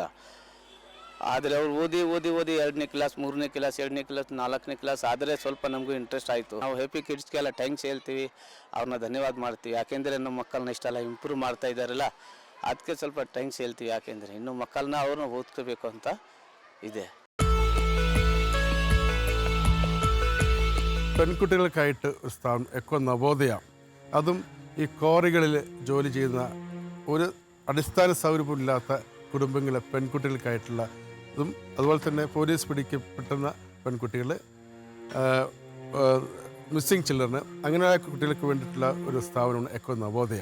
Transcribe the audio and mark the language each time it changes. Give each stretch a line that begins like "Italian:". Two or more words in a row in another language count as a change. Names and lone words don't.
Kannada: ಆದರೆ ಅವ್ರು ಓದಿ 2ನೇ ಕ್ಲಾಸ್ 3ನೇ ಕ್ಲಾಸ್ 2ನೇ ಕ್ಲಾಸ್ 4ನೇ ಕ್ಲಾಸ್ ಆದರೆ ಸ್ವಲ್ಪ ನಮಗೂ ಇಂಟ್ರೆಸ್ಟ್ ಆಯಿತು. ನಾವು ಹ್ಯಾಪಿ ಕಿಡ್ಸ್ಗೆಲ್ಲ ಥ್ಯಾಂಕ್ಸ್ ಹೇಳ್ತೀವಿ, ಅವ್ರನ್ನ ಧನ್ಯವಾದ ಮಾಡ್ತೀವಿ. ಯಾಕೆಂದರೆ ನಮ್ಮ ಮಕ್ಕಳನ್ನ ಇಷ್ಟೆಲ್ಲ ಇಂಪ್ರೂವ್ ಮಾಡ್ತಾ ಇದ್ದಾರಲ್ಲ, ಅದಕ್ಕೆ ಸ್ವಲ್ಪ ಥ್ಯಾಂಕ್ಸ್ ಹೇಳ್ತೀವಿ. ಯಾಕೆಂದರೆ ಇನ್ನೂ ಮಕ್ಕಳನ್ನ ಅವ್ರನ್ನ ಓದ್ಕೋಬೇಕು ಅಂತ ಇದೆ.
Malayalam: പെൺകുട്ടികൾക്കായിട്ട് ഒരു സ്ഥാപനം എക്കോ നവോദയ, അതും ഈ ക്വാറികളിൽ ജോലി ചെയ്യുന്ന ഒരു അടിസ്ഥാന സൗകര്യമില്ലാത്ത കുടുംബങ്ങളെ പെൺകുട്ടികൾക്കായിട്ടുള്ള ഇതും, അതുപോലെ തന്നെ പോലീസ് പിടിക്കപ്പെടുന്ന പെൺകുട്ടികൾ,
English: missing children,
Malayalam: അങ്ങനെയുള്ള കുട്ടികൾക്ക് വേണ്ടിയിട്ടുള്ള ഒരു സ്ഥാപനമാണ് എക്കോ നവോദയ.